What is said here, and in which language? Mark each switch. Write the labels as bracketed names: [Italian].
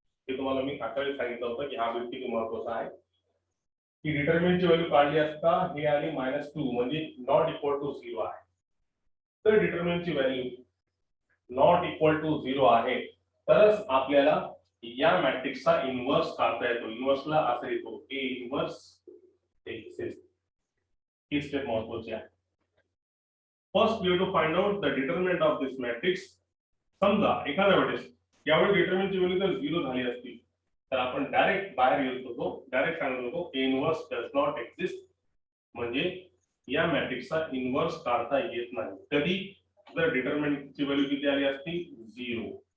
[Marathi] हे तुम्हाला मी आताच सांगितलं होतं की हा बिट किती महत्त्वाचा आहे की डिटर्मिनंटची व्हॅल्यू काढली असता हे आली -2 म्हणजे नॉट इक्वल टू 0 आहे. तर डिटर्मिनंटची व्हॅल्यू नॉट इक्वल टू 0 आहे तरच आपल्याला या मॅट्रिक्सचा इन्व्हर्स काढता येतो. इन्व्हर्सला असं येतो ए इन्व्हर्स एक्सिस्ट. ही स्टेप महत्त्वाची आहे. [English] First we have to find out the determinant of this matrix. [Marathi] समजा एखाद्या वेळेस यावेळी डिटर्मिनंटची व्हॅल्यू जर 0 झाली असती तर आपण डायरेक्ट बाहेर येत होतो. डायरेक्ट सांगत होतो [English] A inverse does not exist. [Marathi] म्हणजे या मॅट्रिक्सचा इन्व्हर्स काढता येत नाही. कधी जर डिटर्मिनंटची व्हॅल्यू किती आली असती 0.